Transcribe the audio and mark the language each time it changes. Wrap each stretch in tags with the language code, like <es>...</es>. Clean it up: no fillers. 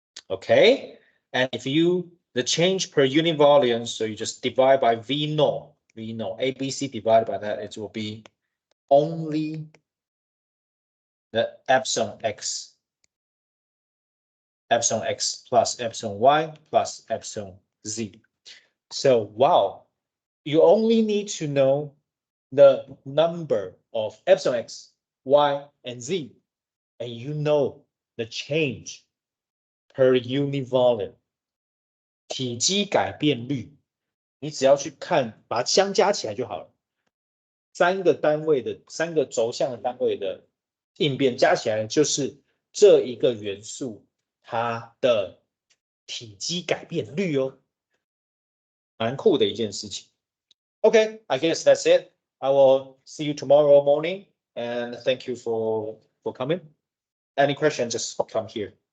<en>Okay, and if the change per unit volume, so you just divide by V naught, ABC divided by that, it will be only the epsilon x plus epsilon y plus epsilon z. So wow, you only need to know the number of epsilon x, y, and z, and you know the change per unit volume.</en> <zh>体积改变率，你只要去看，把它相加起来就好了。三个轴向的单位的应变加起来，就是这一个元素它的体积改变率哦，蛮酷的一件事情。</zh> <en>Okay, I guess that's it. I will see you tomorrow morning, and thank you for coming. Any question, just come here.</en>